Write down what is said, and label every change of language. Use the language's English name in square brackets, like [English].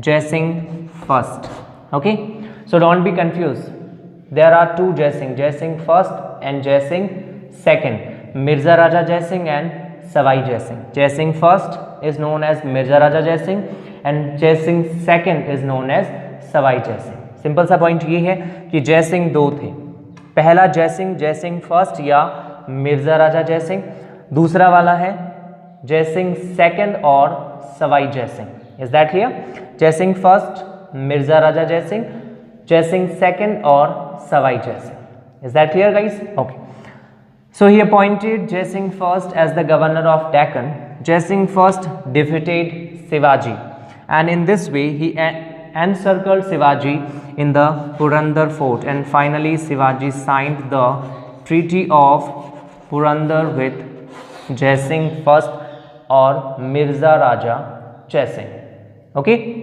[English] Jai Singh first. Okay, so don't be confused, there are two Jai Singh, Jai Singh first and Jai Singh second. Mirza Raja Jai Singh and Savai Jai Singh. Jai Singh first is known as Mirza Raja Jai Singh and Jai Singh second is known as Savai Jai Singh. [Hindi] Simple सा point ये है कि जय सिंह दो थे, पहला जय Singh first या मिर्जा राजा जय सिंह, दूसरा वाला है जय सिंह सेकंड और Sawai Jai Singh. [English] Is that clear? [Hindi] जय सिंह फर्स्ट, मिर्जा राजा जय सिंह, जय सिंह सेकंड और Sawai Jai Singh. [English] Is that clear guys? Okay. So he appointed Jai Singh first as the governor of Deccan. Jai Singh first defeated Shivaji, and in this way he encircled Shivaji in the Purandar fort, and finally Shivaji signed the Treaty of Purandar with Jai Singh first or Mirza Raja Jai Singh. Okay.